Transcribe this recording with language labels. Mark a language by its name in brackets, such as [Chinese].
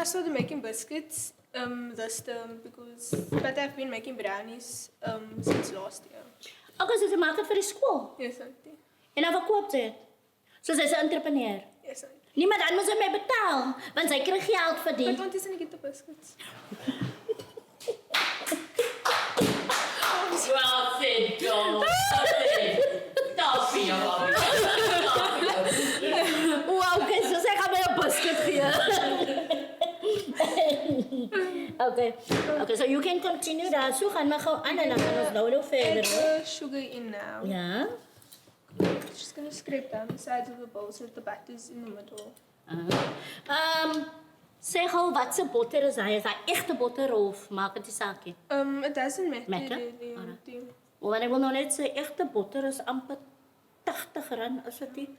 [English] I started making biscuits this term but I've been making brownies since last year. [Afrikaans] Okay, so sy maak dit vir die skool. [English] Yes, auntie. [Afrikaans] En dan verkoop sy dit. So sy's 'n entrepreneur. [English] Yes, auntie. [Afrikaans] Nee, maar dan moet sy my betaal, want sy kry geld vir die. [English] But auntie, [Afrikaans] ik eet de [English] biscuits. Well said, Joe. Stop me, mommy. [Afrikaans] Wow, okay, so sy gaan my 'n biscuit gee. [English] Okay, so you can continue [Afrikaans] daar. So gaan maar gou aan en dan gaan ons nou verder. [English] Add sugar in now. [Afrikaans] Ja. [English] Just gonna scrape down the sides of the bowl so that the batter's in the middle. [Afrikaans] Sê gou wat se botter is hy? Is hy egte botter of maak dit nie saakie? [English] It doesn't matter. Matter? Really, Alright. auntie. [Afrikaans] Want ek wil nou net sê egte botter is amper R80, is dit nie?